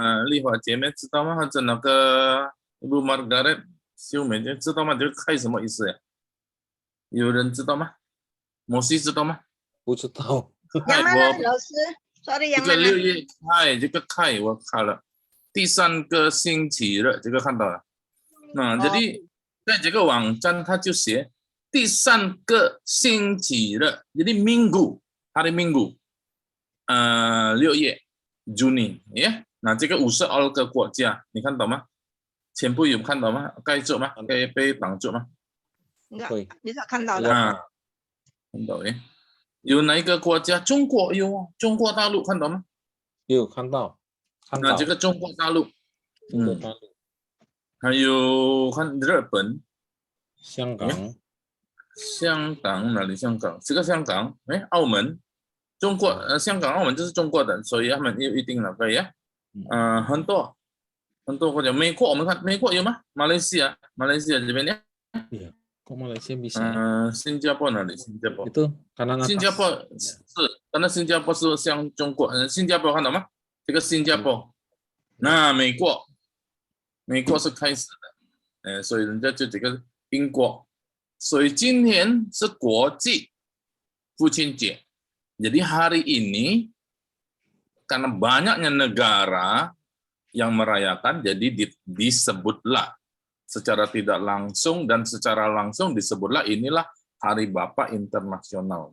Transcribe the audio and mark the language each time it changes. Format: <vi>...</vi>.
<zh>丽华姐妹知道吗？或者那个 Ibu Margaret 秀美姐知道吗？这个开什么意思呀？有人知道吗？摩西知道吗？不知道。</zh> <id>yang mana老师 ？Sorry， yang mana？</id> <zh>这个6月开，这个开我看了，第3个星期日，这个看到了。 jadi 在这个网站他就写第3个星期日，</zh> <id>jadi minggu， hari Minggu，</id> <zh>6月 Juni ya，那这个52个国家，你看到吗？全部有看到吗？盖住吗？可以被挡住吗？会，你所看到的。啊，看到诶。有哪一个国家？中国有，中国大陆看到吗？有看到，那这个中国大陆，中国大陆，还有看日本、香港，香港哪里？香港这个香港，哎，澳门，中国香港、澳门就是中国的，所以他们有一定的可以啊，很多国家，美国我们看美国有吗？马来西亚这边呢？</zh> <id>iya, kok Malaysia bisa ya?</id> <zh>新加坡哪里？新加坡</zh> <id>Itu kanan atas.</id> <zh>新加坡是，但是新加坡是像中国，新加坡看到吗？这个新加坡，那美国是开始的，所以人家就这个英国，所以今天是国际父亲节，</zh> <id>jadi hari ini karena banyaknya negara yang merayakan, jadi disebutlah secara tidak langsung dan secara langsung disebutlah inilah Hari Bapa Internasional.</id>